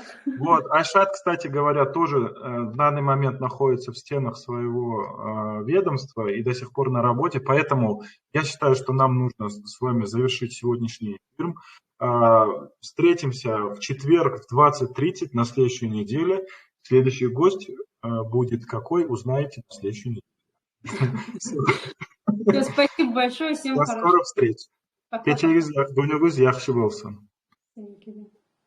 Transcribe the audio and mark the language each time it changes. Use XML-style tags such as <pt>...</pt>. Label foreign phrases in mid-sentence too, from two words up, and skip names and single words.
<ru>Вот, Айшат, кстати говоря, тоже в данный момент находится в стенах своего ведомства и до сих пор на работе, поэтому я считаю, что нам нужно с вами завершить сегодняшний эфир. Встретимся в четверг в 20:30 на следующей неделе. Следующий гость будет какой, узнаете на следующей неделе. Все, спасибо большое, всем До хорошего. скорых встреч. Пока.</ru> <uz>Кечегиз, gününüz yaxshi bo'lsin.</uz> <en>Thank you.</en>